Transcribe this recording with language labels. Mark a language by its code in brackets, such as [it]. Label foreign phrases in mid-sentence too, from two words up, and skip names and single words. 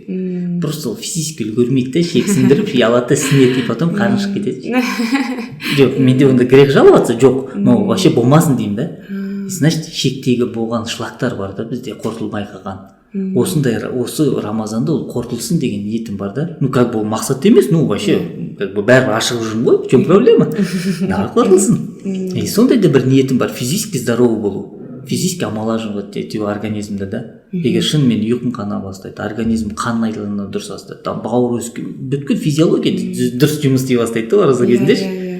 [ru] Просто физически [kk] үлгермейді, шек сіңдіріп, алады, сінеді, [ru] и потом [kk] қарын шығып кетеді. Жоқ, менде онда [ru] грех жаловаться [kk] жоқ, [ru] но вообще [kk] болмасын деймін да. Значит, шектегі болған шлактар бар да, бізде қорытылмай қалған. Осы Рамазанда ол қорытылсын деген ниетім бар да. [ru] Ну, как бы [kk] мақсат емес, [ru] ну, вообще, как бы [kk] бәрі ашық жүрмін ғой, [ru] в чем проблема? [kk] Наға қорытылсын. И сондай да бір ниетім бар, [ru] физически здоровый [kk] болу. [ru] Физически омолаживать [kk] ету организмді да. Егер шынымен ұйқың қана бастайды, организм қан айналымы дұрыс бастайды, там бауыр бүткіл физиология дұрыс жұмыс істей бастайды да ораза кезінде.